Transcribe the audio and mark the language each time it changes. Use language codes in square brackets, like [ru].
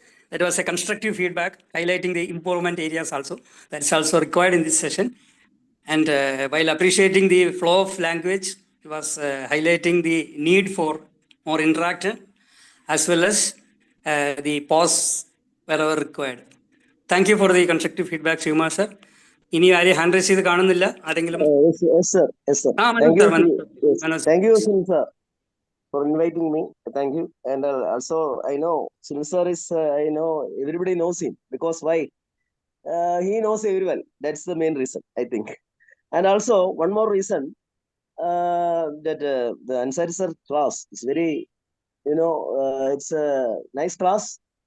[en] That was a constructive feedback, highlighting the improvement areas also. That's also required in this session. And while appreciating the flow of language, he was highlighting the need for more interaction, as well as the pause wherever required. Thank you for the constructive feedback, Shivma sir. [ml] ഇനി ആരെയും hand raise ചെയ്ത് കാണുന്നില്ല ആരെങ്കിലും? [en] Yes, sir. Yes, sir. Thank you, Thank you, Sunil sir, for inviting me. Thank you. And also, I know Sunil sir is, I know everybody knows him, because why? He knows everyone. That's the main reason, I think. And also, one more reason, that the Ansari sir class is very, it's a nice class.